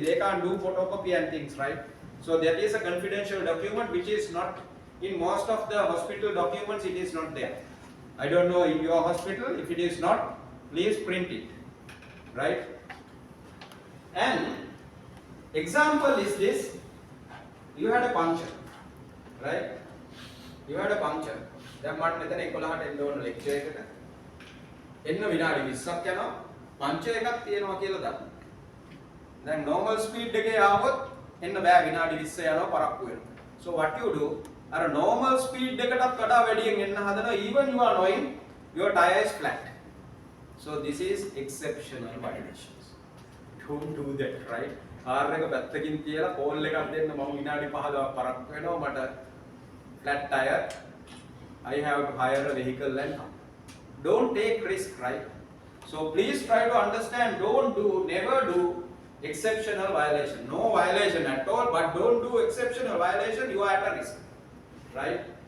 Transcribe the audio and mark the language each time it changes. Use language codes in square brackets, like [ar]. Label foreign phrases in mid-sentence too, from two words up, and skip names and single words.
[en] They can't do photocopy and things, right? So that is a confidential document which is not in most of the hospital documents, it is not there. I don't know in your hospital, if it is not, please print it, right? And example is this, you had a puncture, right? You had a puncture. [si] දැන් මට මෙතන 11ට එන්න ඕන ලෙක්චර් එකට. එන්න විනාඩි 20ක් යනවා. පංචර් එකක් තියෙනවා කියලා දාන්න. දැන් [en] normal speed [si] එකේ ආවොත් එන්න බෑ, විනාඩි 20 යනවා පරක්කු වෙනවා. [en] So what you do, [si] අර [en] normal speed [si] එකටත් වඩා වැඩියෙන් එන්න හදනවා, [en] even you are knowing your tire is flat. So this is exceptional violations. Don't do that, right? [si] කාර් එක පැත්තකින් තියලා කෝල් එකක් දෙන්න මම විනාඩි 15ක් පරක්කු වෙනවා, මට [en] flat tire, I have to hire a vehicle and come. Don't take risk, right? So please try to understand, don't do, never do exceptional violation. No violation at all, but don't do exceptional violation, you are at a risk, right?